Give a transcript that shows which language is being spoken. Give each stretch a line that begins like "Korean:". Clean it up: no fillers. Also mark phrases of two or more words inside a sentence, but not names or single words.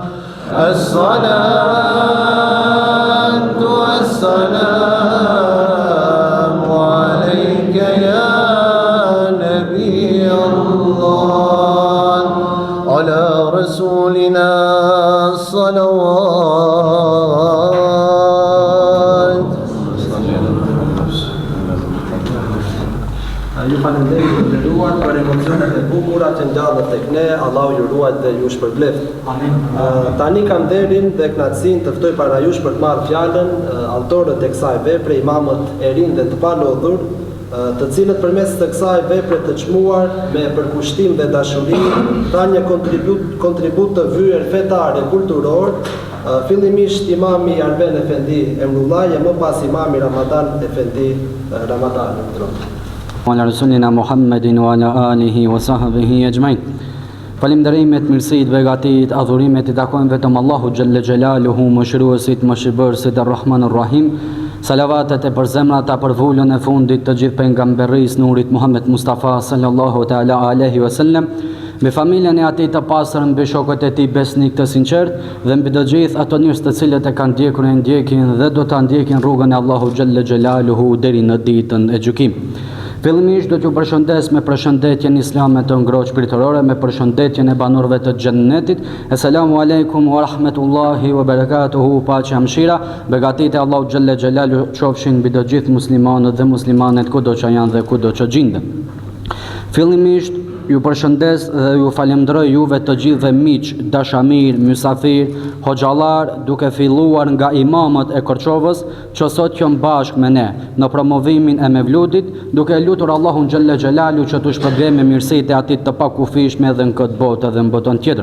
Arabic: الصلاة والسلام عليك يا نبي الله. على رسولنا صلوات.
Albanian: Ju falenderoj të nderuar për emocionet e bukura që ngjallet tek ne. Allahu ju ruaj dhe ju shpërbleft. Amin. Tani kam nderin dhe kënaqësinë të ftoj para jush për të marrë fjalën autorët e kësaj vepre, imamët e rinj dhe të palodhur, të cilët përmes të kësaj vepre të çmuar me përkushtim dhe dashuri kanë një kontribut të vyer fetar e kulturor. Fillimisht imami Arben Efendi Emrullah e më pas imami Ramadan Efendi Ramadan.
Arabic: على رسولنا محمد وعلى آله وصحبه أجمعين.
Albanian: Falënderimet, mirësitë, begatit, adhurimet i takojnë vetëm Allahu
Arabic: جل جلاله,
Albanian: mëshiruesit, mëshirbërësit,
Arabic: الرحمن الرحيم.
Albanian: Salavatet e përzemrata për vullën e fundit të gjithë pejgamberisë nurit Muhammed Mustafa
Arabic: صلى الله تعالى عليه وسلم,
Albanian: me familjen e atij të pastër, mbi shokët e tij besnik të sinqert dhe mbi të gjithë ato njerëz të cilët e kanë ndjekur e ndjekin dhe do ta ndjekin rrugën e Allahu
Arabic: جل جلاله
Albanian: deri në ditën e gjykimit. Fillimisht do t'ju përshëndes me përshëndetjen islame të ngrohtë shpirtërore, me përshëndetjen e banorëve të xhennetit.
Arabic: السلام عليكم ورحمة الله وبركاته.
Albanian: Paqja mëshira, begatit e Allahu
Arabic: جل جلاله
Albanian: qofshin mbi të gjithë muslimanët dhe muslimanet kudo që janë dhe kudo që gjenden. Fillimisht ju përshëndes dhe ju falenderoj juve të gjithëve miq, dashamir, mysafir, hoxhallar, duke filluar nga imamët e Korçovës, që sot janë bashkë me ne në promovimin e Mevludit, duke lutur Allahun
Arabic: جل جلاله
Albanian: që t'u shpërblej me mirësitë e atij të pakufishme edhe në këtë botë edhe në botën tjetër.